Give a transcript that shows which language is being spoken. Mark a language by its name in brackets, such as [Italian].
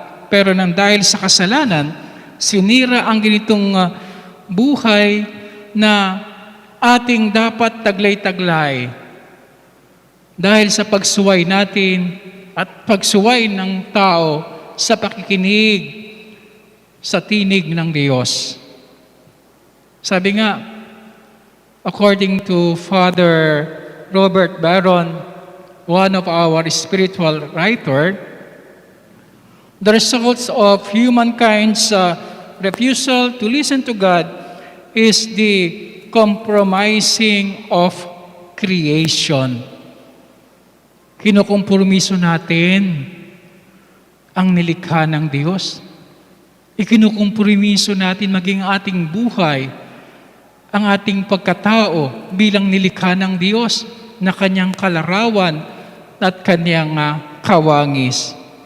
[Filipino] Pero nang dahil sa kasalanan, sinira ang ganitong buhay na ating dapat taglay-taglay dahil sa pagsuway natin at pagsuway ng tao sa pakikinig sa tinig ng Diyos. Sabi nga, [English] according to Father Robert Barron, one of our spiritual writer, the results of humankind's refusal to listen to God is the compromising of creation. [Filipino] Kinukompromiso natin ang nilikha ng Diyos. Ikinukompromiso natin maging ating buhay, ang ating pagkatao bilang nilikha ng Diyos na kanyang kalarawan at kanyang kawangis.